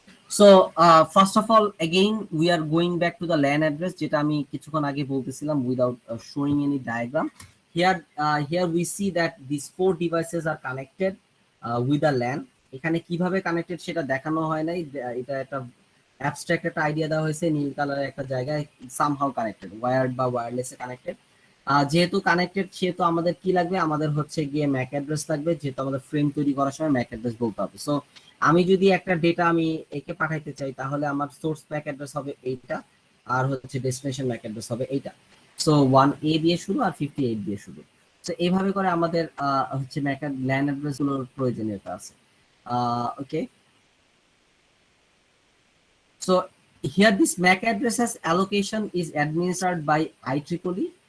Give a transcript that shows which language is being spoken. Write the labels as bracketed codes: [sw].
[en] So first of all, again we are going back to the LAN address, [bn] যেটা আমি কিছুক্ষণ আগে বলতেছিলাম [en] without showing any diagram. Here we see that these 4 devices are connected with a LAN. [bn] এখানে কিভাবে connected সেটা দেখানো হয় নাই, এটা একটা অ্যাবস্ট্রাক্ট একটা আইডিয়া দেওয়া হয়েছে, নীল কালারের একটা জায়গায় সামহাউ কানেক্টেড, ওয়্যার্ড বা ওয়্যারলেসে কানেক্টেড। যেহেতু কানেক্টেড সেহেতু আমাদের কি লাগবে, আমাদের হচ্ছে গিয়ে ম্যাক অ্যাড্রেস লাগবে, যেহেতু আমাদের ফ্রেম তৈরি করার সময় ম্যাক অ্যাড্রেস বলতে হবে। সো আমি যদি একটা ডেটা আমি একে পাঠাইতে চাই তাহলে আমার সোর্স ম্যাক অ্যাড্রেস হবে এইটা, আর হচ্ছে ডেস্টিনেশন ম্যাক অ্যাড্রেস হবে এইটা। সো 1A দিয়ে শুরু আর 58 দিয়ে শুরু। তো এইভাবে করে আমাদের হচ্ছে ল্যান অ্যাড্রেস গুলোর প্রয়োজনীয়তা আছে। [en] Okay, so here this MAC addresses allocation is administered by IEEE.